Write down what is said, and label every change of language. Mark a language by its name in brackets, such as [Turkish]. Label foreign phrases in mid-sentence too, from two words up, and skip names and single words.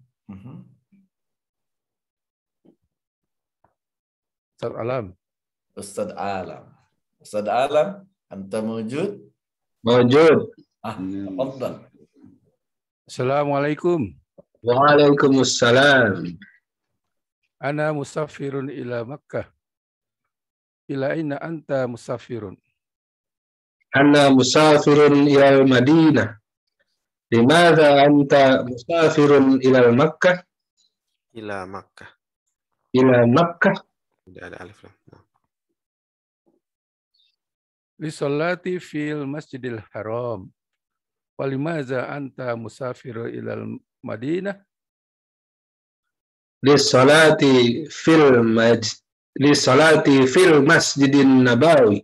[Arabic] Ustaz Alam. Ustaz Alam. Ustaz Alam, أنت موجود? Mawjud. Tafadhal. Assalamualaikum. Waalaikumsalam. أنا مسافر إلى مكة. إلى أين أنت مسافر? أنا مسافر إلى المدينة. لماذا أنت مسافر إلى مكة? إلى مكة. إلى مكة. [Malay] Tidak ada alif lam. [Arabic] للصلاة في المسجد الحرام. ولماذا أنت مسافر إلى المدينة? للصلاة في المسجد النبوي.